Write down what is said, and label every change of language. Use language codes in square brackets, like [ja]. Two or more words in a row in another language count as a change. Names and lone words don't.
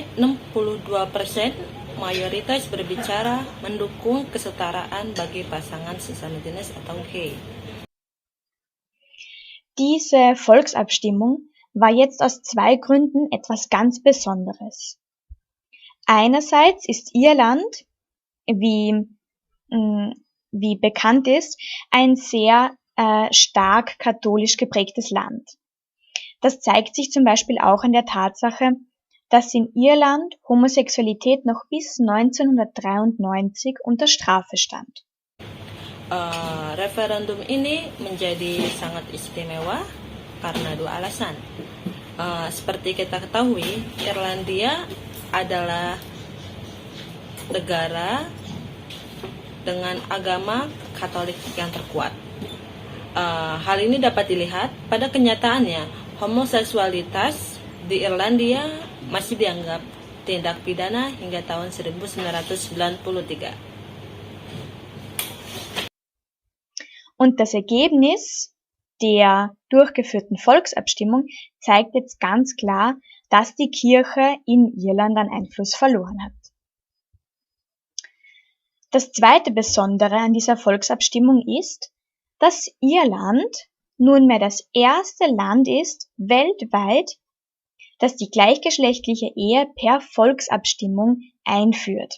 [id] 62% mayoritas berbicara mendukung kesetaraan bagi pasangan sesama jenis atau gay. [de] Diese Volksabstimmung war jetzt aus 2 Gründen etwas ganz Besonderes. Einerseits ist Irland, wie bekannt ist, ein sehr stark katholisch geprägtes Land. Das zeigt sich zum Beispiel auch an der Tatsache, dass in Irland Homosexualität noch bis 1993 unter Strafe stand. [id] Referendum ini menjadi sangat istimewa karena 2 alasan. Seperti kita ketahui, Irlandia adalah negara dengan agama Katolik yang terkuat. Hal ini dapat dilihat pada kenyataannya, homoseksualitas di Irlandia masih dianggap tindak pidana hingga tahun 1993. [de] Und das Ergebnis der durchgeführten Volksabstimmung zeigt jetzt ganz klar, dass die Kirche in Irland an Einfluss verloren hat. Das zweite Besondere an dieser Volksabstimmung ist, dass Irland nunmehr das erste Land ist weltweit, das die gleichgeschlechtliche Ehe per Volksabstimmung einführt.